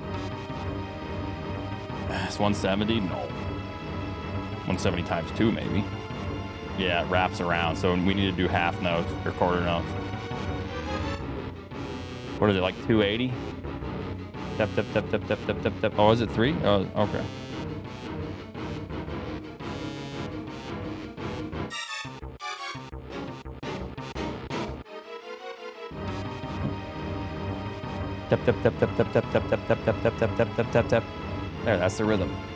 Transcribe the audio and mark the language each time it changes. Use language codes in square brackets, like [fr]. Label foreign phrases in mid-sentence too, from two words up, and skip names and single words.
[en] It's 170? No. 170 times 2, maybe. Yeah, it wraps around, so we need to do half notes or quarter notes. What is it, like 280? Tap, tap, tap, tap, tap, tap, tap, tap. Oh, is it 3? Oh, okay. Tap, tap, tap, tap, tap, tap, tap, tap, tap, tap, tap, tap, tap, tap, tap, tap. There, that's the rhythm.